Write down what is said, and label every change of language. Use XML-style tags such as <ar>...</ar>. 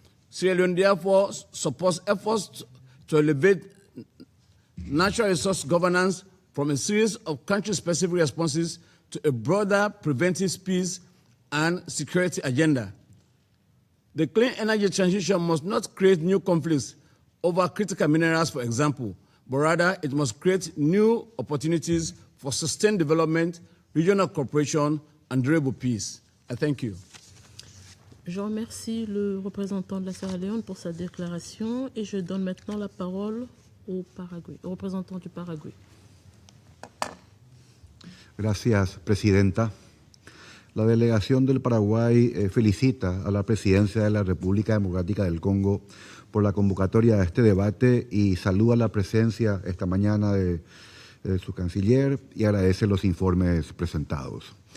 <en>Sierra Leone therefore supports efforts to elevate natural resource governance from a series of country-specific responses to a broader preventive peace and security agenda. The clean energy transition must not create new conflicts over critical minerals, for example, but rather it must create new opportunities for sustained development, regional cooperation, and durable peace. I thank you.</en> <fr>Je remercie le représentant de la Sierra Leone pour sa déclaration et je donne maintenant la parole au représentant du Paraguay.</fr> <es>Gracias, Presidenta. La delegación del Paraguay felicita a la Presidencia de la República Democrática del Congo por la convocatoria de este debate y saluda la presencia esta mañana de su canciller y agradece los informes presentados.</es>